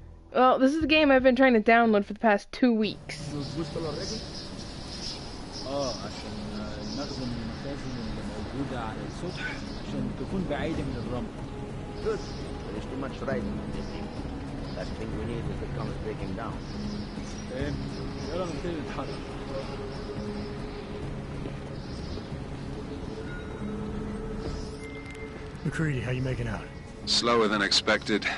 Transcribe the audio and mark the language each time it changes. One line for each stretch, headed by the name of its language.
English: Well, this is a game I've been trying to download for the past 2 weeks.
Arabic: عشان نخدم المخازن الموجودة على السطح عشان تكون بعيدة من الرمل.
English: Good. There is too much riding on this thing. Last thing we need is the comes breaking down.
Arabic: يلا نبتدي نتحرك.
English: McCready, how you making out? Slower than expected.